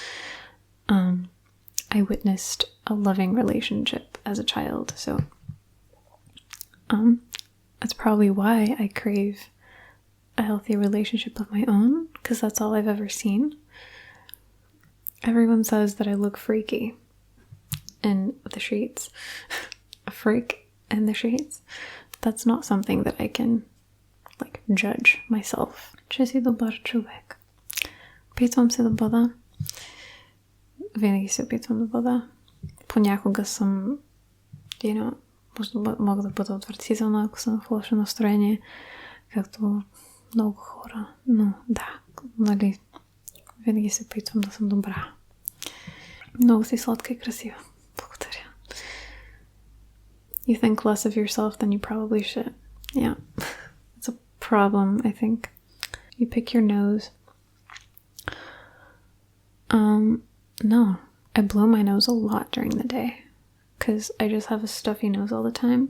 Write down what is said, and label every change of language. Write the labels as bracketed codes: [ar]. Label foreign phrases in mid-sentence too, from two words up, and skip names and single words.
[en] I witnessed a loving relationship as a child, so that's probably why I crave a healthy relationship of my own, because that's all I've ever seen. Everyone says that I look freaky in the sheets. A freak in the sheets. That's not something that I can like judge myself. [bg] Че си добър човек. Опитвам се да бъда. Винаги се опитвам да бъда. Понякога съм, мога да бъда отвратителна, ако съм в лошо настроение, както много хора. Но да, нали, винаги се опитвам да съм добра. Много си сладка и красива. Благодаря. [en] You think less of yourself than you probably should. Yeah. It's a problem, I think. You pick your nose. No. I blow my nose a lot during the day because I just have a stuffy nose all the time.